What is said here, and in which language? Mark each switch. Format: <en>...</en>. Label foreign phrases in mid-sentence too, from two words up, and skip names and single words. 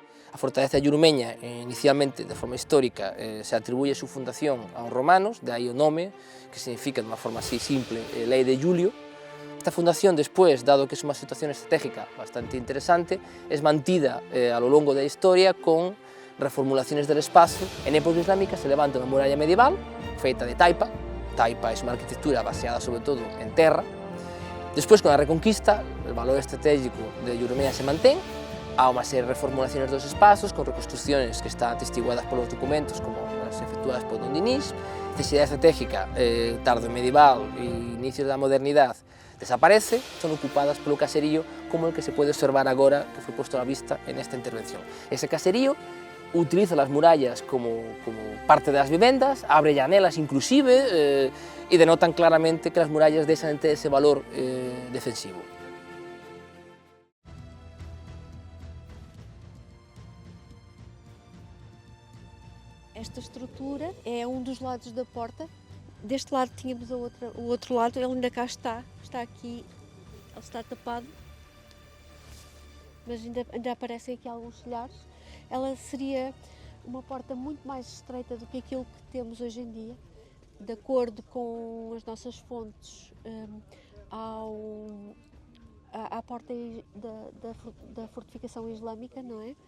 <es>A fortaleza de Iurmeña, inicialmente, de forma histórica, se atribuye su fundación a los romanos, de ahí</es> <pt>o nome,</pt> <es>que significa, de una forma así simple, Ley de Julio. Esta fundación, después, dado que es una situación estratégica bastante interesante, es mantida a lo largo de la historia con reformulaciones del espacio. En época islámica se levanta una muralla medieval,</es> <pt>feita de taipa.</pt> <es>Taipa es una arquitectura baseada sobre todo en terra. Después, con la Reconquista, el valor estratégico de Iurmeña se mantén. Hay una serie de reformulaciones de los espacios, con reconstrucciones que están atestiguadas por los documentos, como las efectuadas por Don Dinís. Necesidad estratégica, tardo medieval e inicios</es> <pt>da modernidade,</pt> <es>desaparece, son ocupadas polo caserío como el que se puede observar</es> <pt>agora, que foi posto á vista</pt> <es>en esta intervención. Ese caserío utiliza las murallas como parte</es> <pt>das vivendas,</pt> <es>abre llanelas inclusive, e denotan claramente que las murallas</es> <pt>deixan de ter</pt> <es>ese valor defensivo.</es> <pt>Esta estrutura é um dos lados da porta. Deste lado tínhamos o outro lado, ele ainda cá está aqui, ele está tapado, mas ainda aparecem aqui alguns telhares. Ela seria uma porta muito mais estreita do que aquilo que temos hoje em dia, de acordo com as nossas fontes, à porta da fortificação islâmica, não é?</pt>